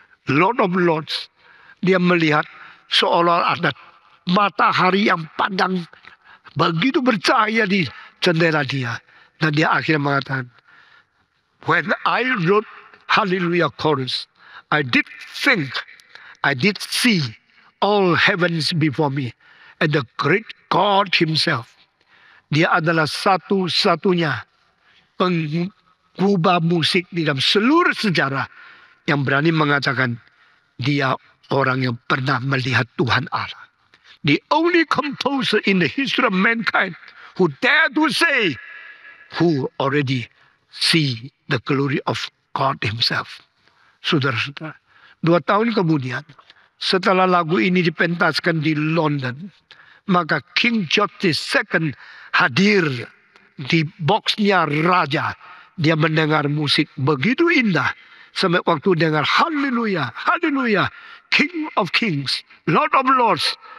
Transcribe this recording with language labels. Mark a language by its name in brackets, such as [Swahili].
[English] Lord of Lords. [Indonesian] Dia melihat seolah ada matahari yang padang begitu bercahaya di jendela dia. Dan dia akhirnya mengatakan, [English] when I wrote Hallelujah chorus, I did think, I did see all heavens before me, and the great God Himself. [Indonesian] Dia adalah satu-satunya pengubah musik di dalam seluruh sejarah yang berani mengatakan dia orang yang pernah melihat Tuhan Allah. [English] The only composer in the history of mankind who dare to say, who already see the glory of God Himself. [Indonesian] Saudara-saudara, 2 tahun kemudian, setelah lagu ini dipentaskan di London, maka King George II hadir di boxnya raja. Dia mendengar musik begitu indah. Sampai waktu dengar haleluya, haleluya, [English] King of Kings, Lord of Lords.